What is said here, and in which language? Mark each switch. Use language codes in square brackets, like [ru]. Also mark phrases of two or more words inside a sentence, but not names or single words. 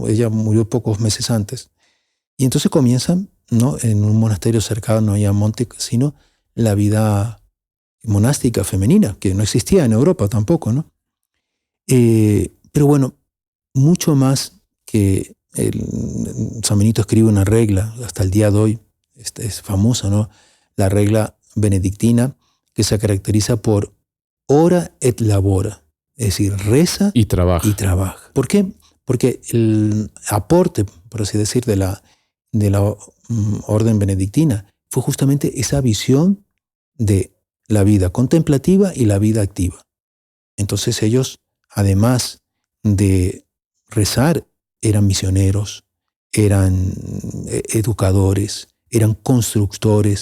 [es] Ella murió pocos meses antes. Y entonces comienzan, ¿no?, en un monasterio cercano a Monte Cassino, la vida monástica femenina, que no existía en Europa tampoco, ¿no? Pero bueno, mucho más que San Benito escribe una regla, hasta el día de hoy, es famosa, ¿no? La regla benedictina, que se caracteriza por [la] ora et labora, [es] es decir, reza y trabaja. ¿Por qué? Porque el aporte, por así decir, de la orden benedictina fue justamente esa visión de la vida contemplativa y la vida activa. Entonces ellos, además de rezar, eran misioneros, eran educadores, eran constructores.